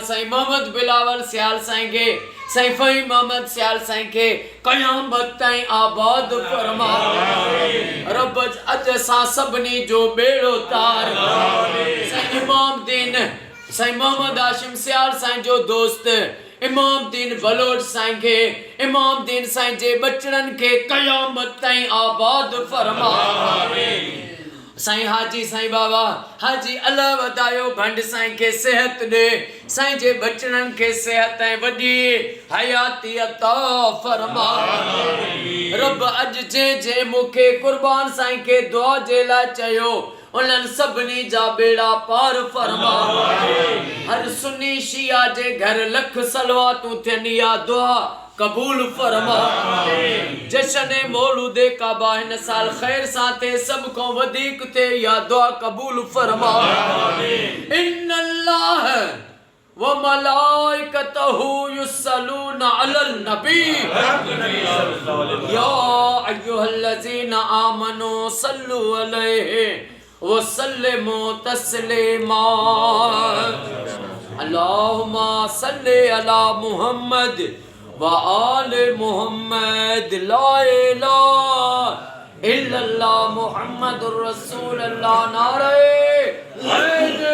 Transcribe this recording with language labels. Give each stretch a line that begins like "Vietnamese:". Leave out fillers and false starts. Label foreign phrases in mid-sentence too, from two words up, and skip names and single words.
Sindhi: साईं मोहम्मद बिलावल सियाल साईं के साईं फहीम मोहम्मद सियाल साईं के क़यामत ताईं आबाद फरमा रब अज असां सबनी जो बेड़ो तार साईं इमाम दीन साईं मोहम्मद हाशिम सियाल साईं जो दोस्त इमाम दीन बलोच साईं के इमाम दीन साईं जे बचड़न के क़यामत ताईं आबाद फरमा साईं हाजी साईं बाबा हाजी अल्लाह वदायो भंड साईं के सेहत दे साईं जे बचड़न के सेहत वडी हयाती अता फरमा रब अज जे मुखे कुर्बान साईं के दुआ जे ला चयो उन्हनि सभिनी जा बेड़ा पार फरमा हर सुन्नी शिया जे घर लख सलवातूं थियनि या दुआ कबूल फरमा जशन मौलूद काबा हिन साल खैर साथे सब को वधिक थे या दुआ कबूल फरमा
Arabic: إن الله وملائكته يصلون على النبي يا أيها الذين آمنوا صلوا عليه وسلموا تسليما اللهم صل على محمد وآل محمد لا إله إلا الله محمد رسول الله नारे